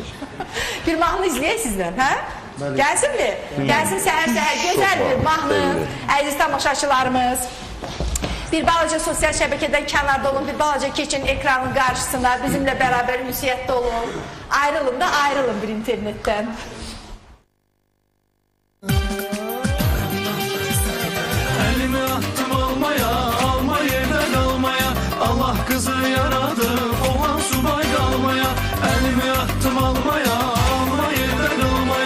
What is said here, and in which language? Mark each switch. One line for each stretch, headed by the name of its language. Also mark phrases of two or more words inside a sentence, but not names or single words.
Azerbaijani: bir mahnı izləyək sizdən, hə? Gəlsinmi? Gəlsin səhər-səhər gözəl bir mahnı. Əziz tamaşaçılarımız. Bir balaca sosial şəbəkədən kənarda olun, bir balaca keçin ekranın qarşısına, bizimlə bərabər ünsiyyətdə olun. Ayrılın da ayrılın bir internetdən.
Turkish: Elimi attım almaya, alma yerden almaya. Allah kızı yaradı, oğlan subay kalmaya. Elimi attım almaya, alma yerden almaya.